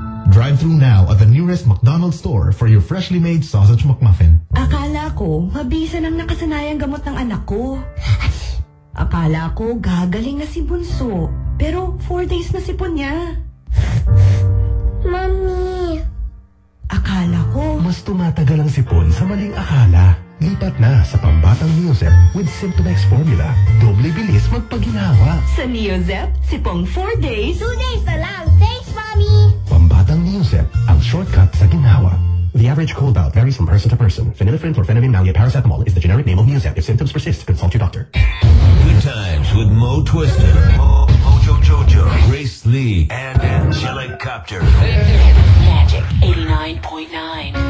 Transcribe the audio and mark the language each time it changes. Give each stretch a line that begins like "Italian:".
English: Drive through now at the nearest McDonald's store for your freshly made Sausage McMuffin.
Filipino: Akala ko, mabisan ang nakasanayang gamot ng anak ko. Akala ko, gagaling na si Bunso. Pero 4 days na sipon niya.
English: Mommy!
Filipino: Akala ko, mas tumatagal ang sipon sa maling akala. Lipat na sa pambatang Neozep with Symptomex formula. Doble bilis magpaginawa. Sa Neozep, sipong 4 days. 2 days na lang.
English: Thanks, Mommy!
Filipino: Pambatang Neozep, ang shortcut sa ginawa.
English: The average cold bout varies from person to person. Phenylephrine, chlorphenamine, malia, paracetamol is the generic name of Neozep. If symptoms persist, consult your doctor. Good times with Mo Twister. Mojo Jojo. Grace Lee. And Angelicopter. Thank you. Magic 89.9.